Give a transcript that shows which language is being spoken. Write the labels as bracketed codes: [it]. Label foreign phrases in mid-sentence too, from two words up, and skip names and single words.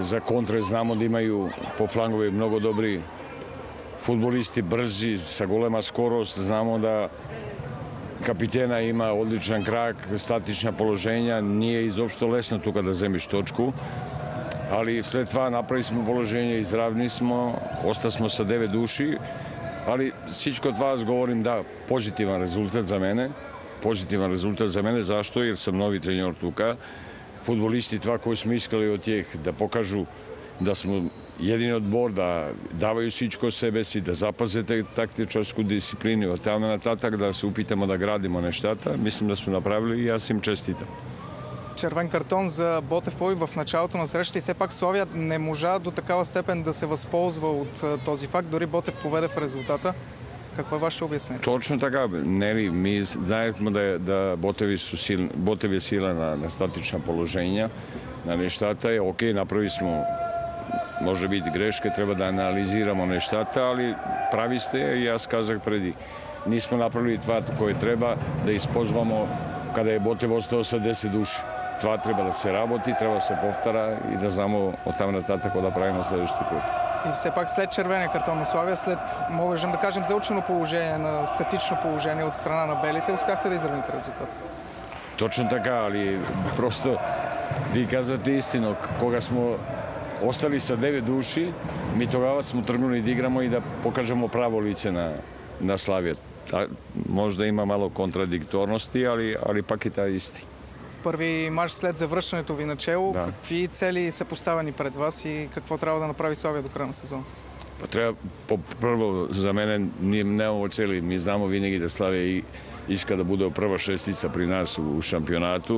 [mk] За контре знамо да имају по флангови многу добри фудбалисти, брзи, со голема скорост. Знамо да капитена има одличен крак, статична положења. [sr] Не е изопшто лесно тука да земиш точку. Али [bg] след това [sr] направи смо положење, изравни смо, оста смо со 9 души. [bg] Али всичко това аз говорим, да, позитивен резултат за мене. Позитивен резултат за мене, зашто? [sr] Jer сам нови тренер тука. Фудбалисти това кои сме искали од тих да покажу да сме един одбор, да давају всичко себе си, да запазете тактичарску дисциплину, од тamo нататак да се упитамо да градимо нештата. Мислим да су направили и јас им честитам. [bg] Червен картон за Ботев Пловдив в началото на срещата и все пак Славија не можа до такава степен да се възползва от този факт. Дори Ботев поведе в резултата. Какво е ваше обяснение? Точно така. Нели, ми знаехме да Ботев е сила на статична положења, на нештата. [sr] Окей, направи смо може би грешка, треба да анализирамо нештата, али прави сте и јас казах преди. Нисмо направили това кое треба да исползвамо каде е Ботев остao со 10 души. [bg] Това треба да се работи, треба да се повтара и да знамо од таму нататък да правиме следващите път. И все пак след червения картон на Славија, след, можем да кажем, заучено положение, на статично положение от страна на белите, успяхте да изравните резултат? Точно така, али просто ви казвате истина, [sr] кога смо остали со 9 души, ми тогава смо тргнули да играмо и да покажемо право лице на Славија. [mk] Може да има мало контрадикторности, али пак и таа исти. [bg] Първи мач след завръщането ви начело, да. Какви цели са поставени пред вас и какво трябва да направи Славија до краja на сезон? [mk] Треба, прво, за мене, ние немамо цели. [sr] Ми знамо винаги да Славија иска да буде прва шестица при нас у шампионату.